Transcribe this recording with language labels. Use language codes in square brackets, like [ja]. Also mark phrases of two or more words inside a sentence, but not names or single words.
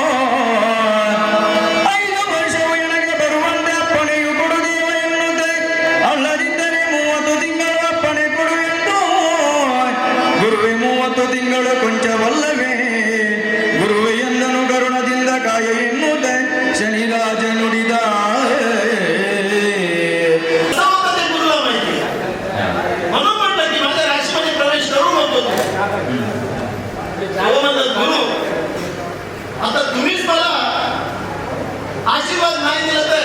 [kn] 5 ವರ್ಷವು ಎನಗೆ ಬರುವಂತೆ ಅಪ್ಪಣೆಯು ಕೊಡುದೇವ ಎನ್ನುತ್ತೆ ಅಲ್ಲದಿದ್ದರೆ 30 ತಿಂಗಳು ಅಪ್ಪಣೆ ಕೊಡು ಎಂದು ಗುರುವೆ 30 ತಿಂಗಳು ಕೊಂಚವಲ್ಲವೇ ಗುರುವೆ ಎಂದನು ಕರುಣದಿಂದ ಕಾಯ ಎನ್ನುತ್ತೆ ಶನಿರಾಜ ನುಡಿದ [mr] समते गुरुला माहिती म्हणून म्हटलं की माझ्या राशीमध्ये प्रवेश करू नको तो म्हणतात गुरु आता तुम्हीच मला आशीर्वाद नाही दिला तर